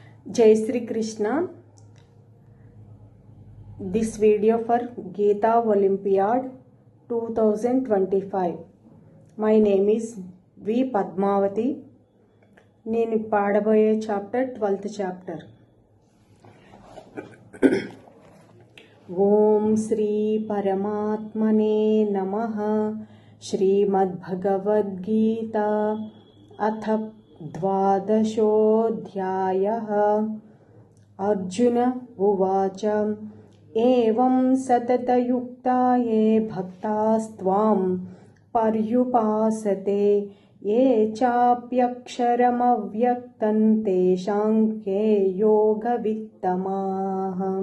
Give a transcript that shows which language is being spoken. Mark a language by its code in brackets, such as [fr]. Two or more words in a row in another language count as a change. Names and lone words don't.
[en] Jai Sri Krishna. This video for Geeta Olympiad 2025. My name is V. Padmavati. [te] నేను పాడబోయే చాప్టర్ 12th చాప్టర్. [sa] ఓం శ్రీ పరమాత్మనే నమః. శ్రీమద్భగవద్గీత అథ 12ోऽధ్యాయः. అర్జున ఉవాచ ఏవం సతతయుక్తా యే భక్తాస్త్వాం పర్యుపాసతే ये चाप्यक्षरमव्यक्तं तेषां के योगवित्तमाः.